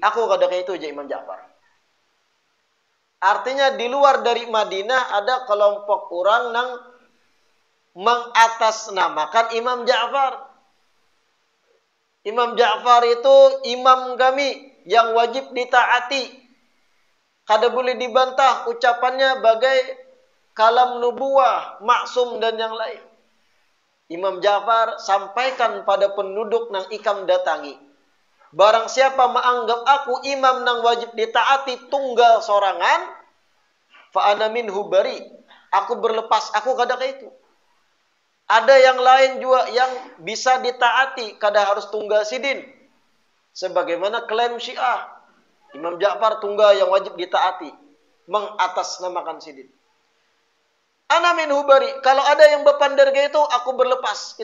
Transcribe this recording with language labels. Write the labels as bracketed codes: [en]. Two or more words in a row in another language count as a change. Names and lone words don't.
[id] Aku katakan itu aja Imam Ja'far. Artinya di luar dari Madinah ada kelompok orang yang mengatasnamakan Imam Ja'far. Imam Ja'far itu imam kami yang wajib ditaati. [bjn] Kada boleh dibantah ucapannya bagai kalam nubuwah, maksum dan yang lain. Imam Ja'far sampaikan pada penduduk nang ikam datangi. Barang siapa menganggap aku imam nang wajib ditaati tunggal sorangan, [ar] fa ana minhu bari. [bjn] Aku berlepas, aku kada itu. Ada yang lain juga yang bisa ditaati, kada harus tunggal sidin. [id] Sebagaimana klaim Syiah, Imam Ja'far tunggal yang wajib ditaati, mengatasnamakan sidin. [ar] Ana min hubari, [bjn] kalau ada yang berpandar kayak itu, aku berlepas.